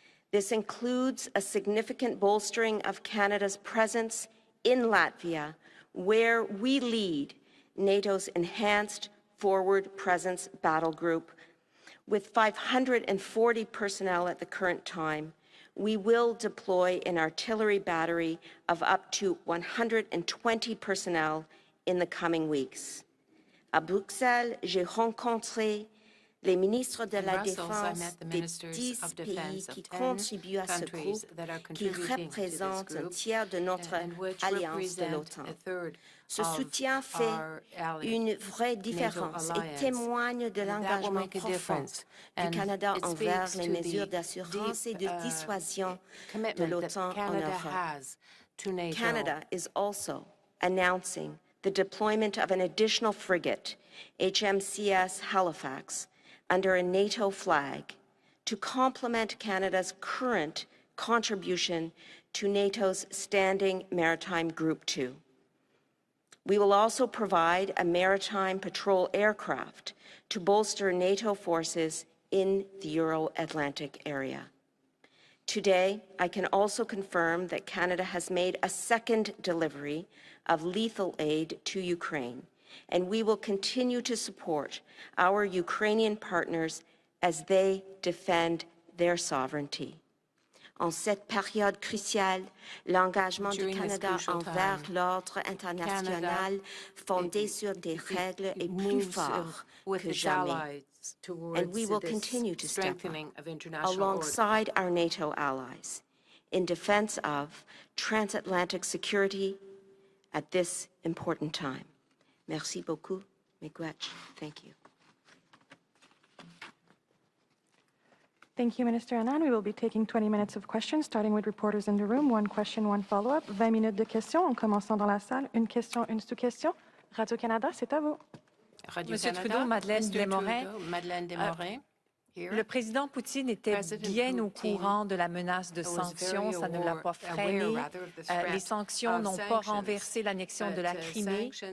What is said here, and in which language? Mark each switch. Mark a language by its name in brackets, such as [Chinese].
[English] This includes a significant bolstering of Canada's presence in Latvia, where we lead NATO's Enhanced Forward Presence Battle Group. With 540 personnel at the current time, we will deploy an artillery battery of up to 120 personnel in the coming weeks. [French] À Bruxelles, j'ai rencontré les ministres de la Défense des 10 pays qui contribuent à ce groupe, qui représentent un tiers de notre alliance de l'OTAN. Ce soutien fait une vraie différence et témoigne de l'engagement profond du Canada envers les mesures d'assurance et de dissuasion de l'OTAN en Europe. [English] Canada is also announcing the deployment of an additional frigate, HMCS Halifax, under a NATO flag to complement Canada's current contribution to NATO's Standing Maritime Group 2. We will also provide a maritime patrol aircraft to bolster NATO forces in the Euro-Atlantic area. Today, I can also confirm that Canada has made a second delivery of lethal aid to Ukraine, and we will continue to support our Ukrainian partners as they defend their sovereignty. [French] En cette période cruciale, l'engagement du Canada envers l'ordre international fondé sur des règles est plus fort que jamais. [English] And we will continue to step up alongside our NATO allies in defense of transatlantic security at this important time. [French] Merci beaucoup, Miigwech. [English] Thank you. Thank you, Minister Anand. We will be taking 20 minutes of questions, starting with reporters in the room. One question, one follow-up. [French] 20 minutes de questions, en commençant dans la salle. Une question, une sous-question. Radio-Canada, c'est à vous. Monsieur Trudeau, Madeleine Desmorin. Le président Poutine était bien au courant de la menace de sanctions. Ça ne l'a pas freiné. Les sanctions n'ont pas renversé l'annexion de la Crimée.